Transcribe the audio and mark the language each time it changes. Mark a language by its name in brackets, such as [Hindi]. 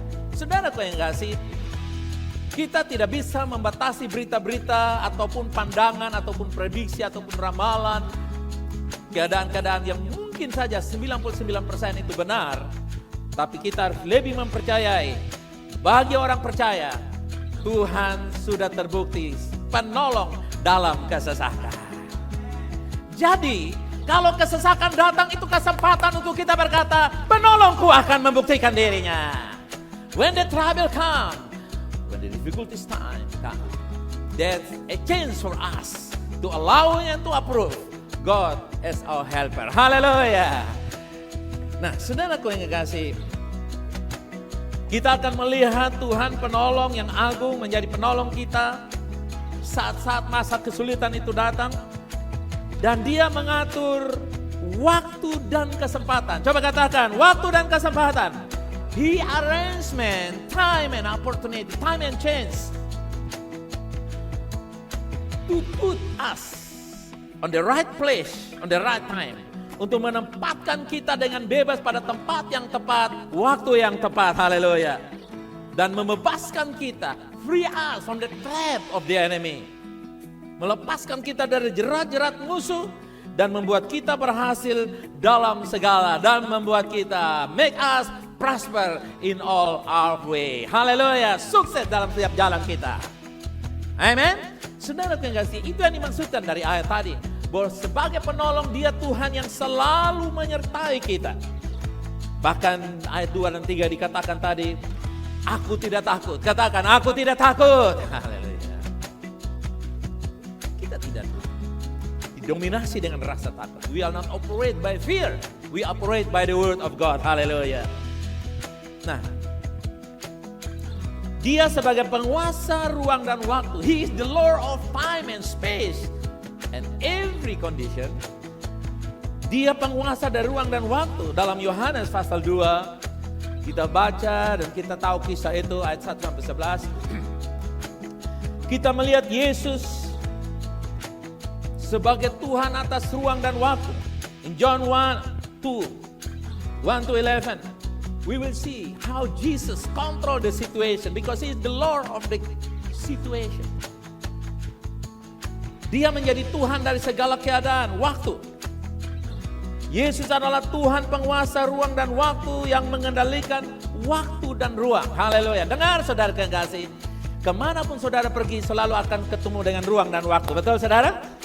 [Indonesian] Saudaraku yang kasih, kita tidak bisa membatasi berita-berita ataupun pandangan ataupun prediksi ataupun ramalan, keadaan-keadaan yang mungkin saja 99% itu benar, tapi kita harus lebih mempercayai. Bagi orang percaya, Tuhan sudah terbukti penolong dalam kesesakan. Jadi, kalau kesesakan datang, itu kesempatan untuk kita berkata, penolongku akan membuktikan dirinya. [English] When the trouble come, when the difficulties time come, that's a chance for us to allow and to approve God as our helper. [Indonesian] Haleluya. Nah, saudaraku yang kekasih, kita akan melihat Tuhan penolong yang agung menjadi penolong kita saat-saat masa kesulitan itu datang. Dan Dia mengatur waktu dan kesempatan. Coba katakan, waktu dan kesempatan. [English] He arrangement, time and opportunity, time and chance to put us on the right place, on the right time. [Indonesian] Untuk menempatkan kita dengan bebas pada tempat yang tepat, waktu yang tepat. Haleluya. Dan membebaskan kita, [English] free us from the trap of the enemy. [Indonesian] Melepaskan kita dari jerat-jerat musuh dan membuat kita berhasil dalam segala, dan membuat kita [English] make us prosper in all our way. [Indonesian] Haleluya, sukses dalam setiap jalan kita. Amen. Saudara yang kasih, itu yang dimaksudkan dari ayat tadi, bahwa sebagai penolong Dia Tuhan yang selalu menyertai kita. Bahkan ayat 2 dan 3 dikatakan tadi, aku tidak takut. Katakan, aku tidak takut. Haleluya. tidak didominasi dengan rasa takut. [English] We are not operate by fear. We operate by the word of God. [Indonesian] Haleluya. Nah, Dia sebagai penguasa ruang dan waktu. [English] He is the Lord of time and space and every condition. [Indonesian] Dia penguasa dari ruang dan waktu. Dalam Yohanes pasal 2 kita baca dan kita tahu kisah itu ayat 1 sampai 11. Kita melihat Yesus sebagai Tuhan atas ruang dan waktu. [English] In John 1 to 11, we will see how Jesus control the situation because He is the Lord of the situation. [Indonesian] Dia menjadi Tuhan dari segala keadaan, waktu. Yesus adalah Tuhan penguasa ruang dan waktu yang mengendalikan waktu dan ruang. Haleluya. Dengar saudara kekasih, kemanapun saudara pergi selalu akan ketemu dengan ruang dan waktu. Betul saudara?